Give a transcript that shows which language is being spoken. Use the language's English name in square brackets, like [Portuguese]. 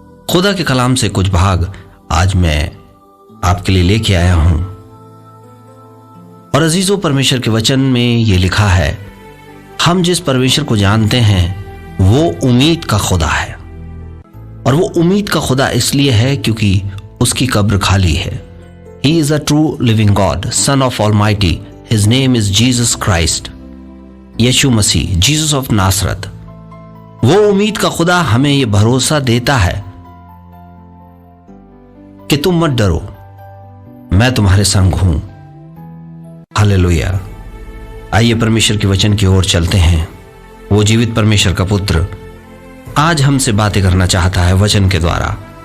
[Hindi] खुदा के कलाम से कुछ भाग आज मैं आपके लिए लेके आया हूं। और अजीजों, परमेश्वर के वचन में ये लिखा है, हम जिस परमेश्वर को जानते हैं वो उम्मीद का खुदा है। और वो उम्मीद का खुदा इसलिए है क्योंकि उसकी कब्र खाली है। [English] He is a true living God, Son of Almighty. His name is Jesus Christ. [Hindi] Yeshu Masih, Jesus of नासरत। वो उम्मीद का खुदा हमें ये भरोसा देता है कि तुम मत डरो, मैं तुम्हारे संग हूं। हालेलुया। आइए परमेश्वर के वचन की ओर चलते हैं। वो जीवित परमेश्वर का पुत्र आज हमसे बातें करना चाहता है वचन के द्वारा।